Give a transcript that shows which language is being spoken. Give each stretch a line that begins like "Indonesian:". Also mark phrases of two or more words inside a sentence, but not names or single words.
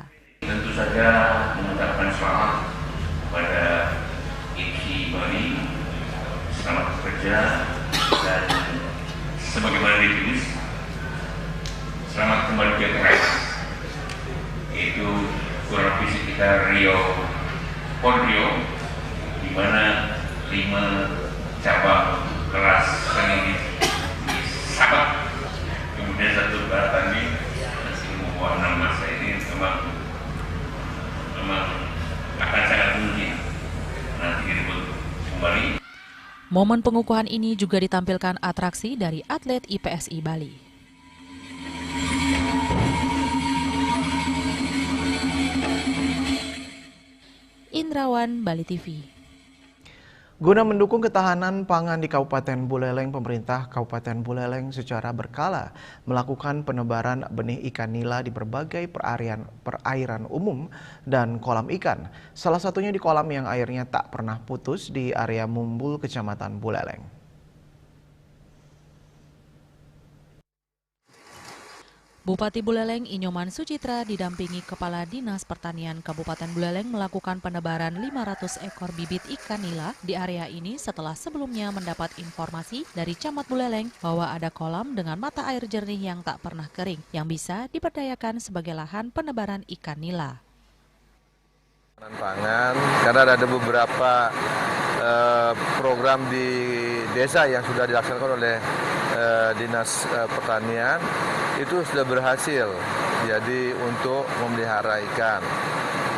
Indonesian: Tentu saja mengucapkan selamat kepada IPSI Bali, selamat bekerja, dan sebagaimana ditulis, selamat kembali ke keras, yaitu kurang lebih sekitar PON Riau, di mana 5 cabang kelas seni disabat, kemudian 1 barat tanding masih membawa 6 masa. Ini memang akan sangat mungkin nanti direbut kembali. Momen pengukuhan ini juga ditampilkan atraksi dari atlet IPSI Bali. Indrawan, Bali TV. Guna mendukung ketahanan pangan di Kabupaten Buleleng, pemerintah Kabupaten Buleleng secara berkala melakukan penebaran benih ikan nila di berbagai perairan umum dan kolam ikan. Salah satunya di kolam yang airnya tak pernah putus di area Mumbul, Kecamatan Buleleng. Bupati Buleleng Inyoman Sucitra didampingi Kepala Dinas Pertanian Kabupaten Buleleng melakukan penebaran 500 ekor bibit ikan nila di area ini setelah sebelumnya mendapat informasi dari Camat Buleleng bahwa ada kolam dengan mata air jernih yang tak pernah kering yang bisa diberdayakan sebagai lahan penebaran ikan nila. Pangan, karena ada beberapa program di desa yang sudah dilaksanakan oleh Dinas Pertanian itu sudah berhasil, jadi untuk memelihara ikan.